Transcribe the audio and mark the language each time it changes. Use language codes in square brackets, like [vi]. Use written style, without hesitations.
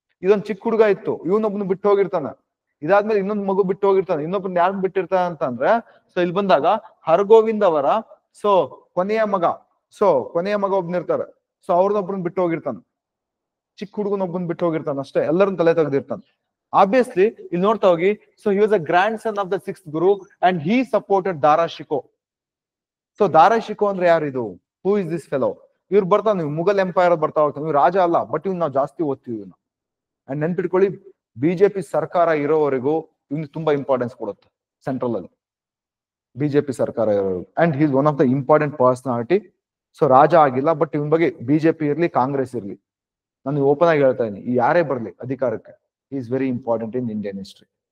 [kn] ಇದೊಂದ್ ಚಿಕ್ಕ ಹುಡುಗ ಇತ್ತು, ಇವನೊಬ್ನು ಬಿಟ್ಟು ಹೋಗಿರ್ತಾನ. ಇದಾದ್ಮೇಲೆ ಇನ್ನೊಂದ್ ಮಗು ಬಿಟ್ಟು ಹೋಗಿರ್ತಾನೆ, ಇನ್ನೊಬ್ನ ಯಾರು ಬಿಟ್ಟಿರ್ತಾನ ಅಂತಂದ್ರೆ, ಸೊ ಇಲ್ಲಿ ಬಂದಾಗ ಹರಗೋವಿಂದ್ ಅವರ ಕೊನೆಯ ಮಗ ಒಬ್ನಿರ್ತಾರೆ. ಸೊ ಅವ್ರನ್ನೊಬ್ರನ್ನ ಬಿಟ್ಟು ಹೋಗಿರ್ತಾನೆ, ಚಿಕ್ಕ ಹುಡುಗನೊಬ್ಬನ್ ಬಿಟ್ಟು ಹೋಗಿರ್ತಾನ ಅಷ್ಟೇ, ಎಲ್ಲರನ್ನ ತಲೆ ತೆಗ್ದಿರ್ತಾನೆ. [en] Obviously, [kn] ಇಲ್ಲಿ ನೋಡ್ತಾ ಹೋಗಿ, [en] so he was a grandson of the 6th guru and he supported Dara Shikoh. [kn] So Dara Shikoh ಅಂದ್ರೆ ಯಾರಿದು? [en] Who is this fellow? [kn] ಇವ್ರು ಬರ್ತಾವ, ನೀವು ಮುಘಲ್ ಎಂಪೈರ್ ಬರ್ತಾ ಹೋಗ್ತಾನೆ. ಇವ್ರು ರಾಜ ಅಲ್ಲ, ಬಟ್ ಇವ್ನು ನಾವು ಜಾಸ್ತಿ ಓದ್ತೀವಿ ಇವ್ನ. ಅಂಡ್ ನೆನ್ಪಿಟ್ಕೊಳ್ಳಿ, ಬಿಜೆಪಿ ಸರ್ಕಾರ ಇರೋವರೆಗೂ ಇವ್ನಿಗೆ ತುಂಬಾ ಇಂಪಾರ್ಟೆನ್ಸ್ ಕೊಡುತ್ತೆ ಸೆಂಟ್ರಲ್ ಅಲ್ಲಿ, ಬಿಜೆಪಿ ಸರ್ಕಾರ ಇರೋವರೆಗೂ. [en] And he is one of the important personality. [kn] So ರಾಜ ಆಗಿಲ್ಲ, ಬಟ್ ಇವನ್ ಬಗ್ಗೆ ಬಿಜೆಪಿ ಇರ್ಲಿ, ಕಾಂಗ್ರೆಸ್ ಇರ್ಲಿ, ನಾನು ಓಪನ್ ಆಗಿ ಹೇಳ್ತಾ ಇದೀನಿ, ಈ ಯಾರೇ ಬರ್ಲಿ ಅಧಿಕಾರಕ್ಕೆ, [en] he is very important in Indian history.